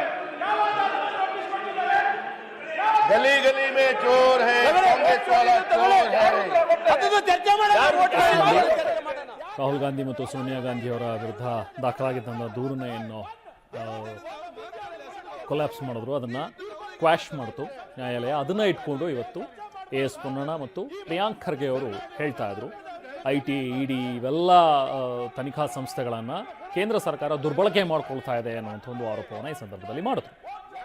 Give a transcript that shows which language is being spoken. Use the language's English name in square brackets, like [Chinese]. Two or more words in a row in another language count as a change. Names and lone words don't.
[Hindi] गली गली में चोर है, कांग्रेस वाला चोर है. [Kannada] ರಾಹುಲ್ ಗಾಂಧಿ ಮತ್ತು ಸೋನಿಯಾ ಗಾಂಧಿ ಅವರ ವಿರುದ್ಧ ದಾಖಲಾಗಿದ್ದ ದೂರನ್ನ ಏನು ಕೊಲ್ಯಾಪ್ಸ್ ಮಾಡಿದ್ರು, ಅದನ್ನು ಕ್ವಾಶ್ ಮಾಡಿತು ನ್ಯಾಯಾಲಯ. ಅದನ್ನು ಇಟ್ಕೊಂಡು ಇವತ್ತು ಎಸ್ ಪೊನ್ನಣ್ಣ ಮತ್ತು ಪ್ರಿಯಾಂಕ್ ಖರ್ಗೆ ಅವರು ಹೇಳ್ತಾ ಇದ್ರು, IT, ಇಡಿ ಇವೆಲ್ಲ ತನಿಖಾ ಸಂಸ್ಥೆಗಳನ್ನು ಕೇಂದ್ರ ಸರ್ಕಾರ ದುರ್ಬಳಕೆ ಮಾಡಿಕೊಳ್ತಾ ಇದೆ ಅನ್ನುವಂಥ ಒಂದು ಆರೋಪವನ್ನು ಈ ಸಂದರ್ಭದಲ್ಲಿ ಮಾಡಿದ್ರು.